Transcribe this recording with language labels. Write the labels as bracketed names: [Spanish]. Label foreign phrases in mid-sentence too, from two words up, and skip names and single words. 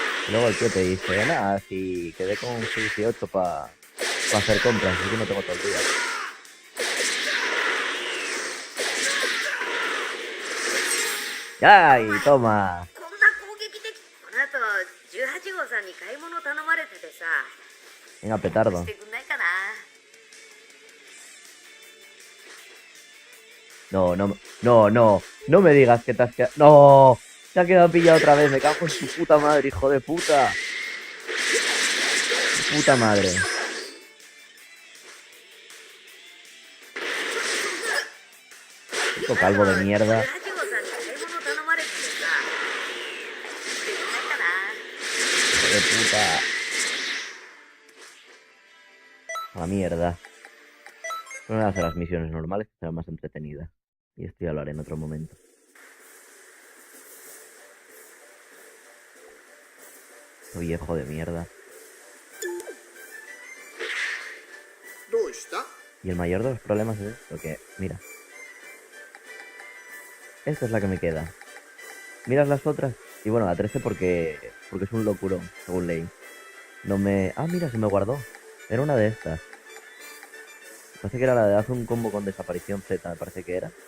[Spanish] Luego el tío te dice, nada, si quedé con 18 para hacer compras, así que no tengo todo el día. ¡Ay, toma! [Japanese] こんな攻撃的。この後18号さんに買い物頼まれててさ、 [Spanish] Venga, petardo. [Japanese] してくんないかな。 [Spanish] No, no, no, no. No me digas que te has quedado... ¡No! Se ha quedado pillado otra vez. Me cago en su puta madre, hijo de puta. Puta madre. Puto calvo de mierda. [Japanese] 18 号さんに買い物頼まれててさ、してくんないかな。 [Spanish] Hijo de puta. A la mierda. No voy a hacer las misiones normales, que será más entretenida. Y esto ya lo haré en otro momento. Soy viejo de mierda. [Japanese] どうした？ [Spanish] Y el mayor de los problemas es esto, que, mira. Esta es la que me queda. Miras las otras. Y bueno, la 13 porque es un locurón, según leí. No me... Ah, mira, se me guardó. Era una de estas. Parece que era la de haz un combo con desaparición Z, me parece que era.